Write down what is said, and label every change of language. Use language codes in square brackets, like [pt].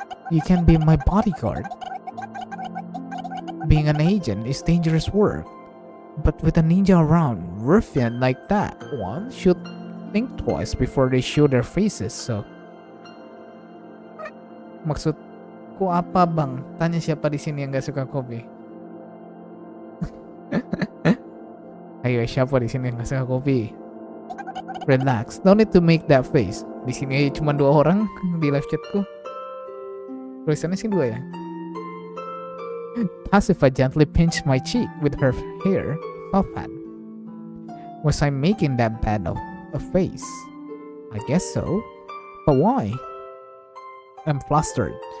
[en] You can be my bodyguard. Being an agent is dangerous work, but with a ninja around, ruffian like that one should think twice before they show their faces, so... [id] Maksudku apa bang? Tanya siapa di sini yang gak suka kopi? Ayo, siapa di sini yang gak suka kopi? [en] Relax, don't need to make that face. [id] Di sini cuma 2 orang di live chatku. Tulisannya sih 2 ya. [en] Pacifica gently pinched my cheek with her hair soft hand. Was I making that bad of a face? I guess so. But why? I'm flustered.